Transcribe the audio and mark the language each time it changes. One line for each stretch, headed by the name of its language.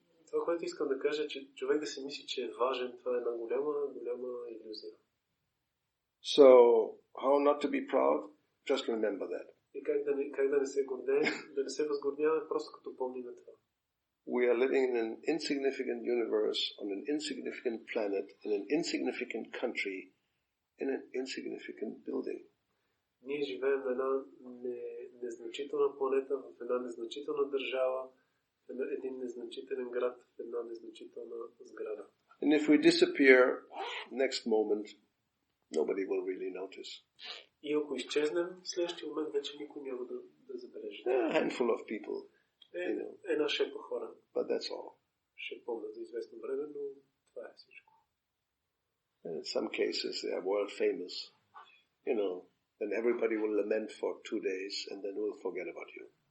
Bulgarian: Това, което искам да кажа, че човек да си мисли, че е важен, това е една голяма илюзия.
English: So, how not to be proud? Just remember that.
Bulgarian: И как да не се гордеем, да не се възгордяваме, просто като помним това.
English: We are living in an insignificant universe, on an insignificant planet, in an insignificant country, in an insignificant building.
Bulgarian: Ние живеем на една незначителна планета, в една незначителна държава, в един незначителен град, в една незначителна сграда.
English: And if we disappear next moment, nobody will really notice.
Bulgarian: И ако изчезнем, в следващия момент вече никой няма да забележи.
English: A handful of people.
Bulgarian: Една шепа хора.
English: But that's all.
Bulgarian: Ще помнят за известно време, но това е всичко.
English: And in some cases they are world famous. Then everybody will lament for 2 days and then will forget about you.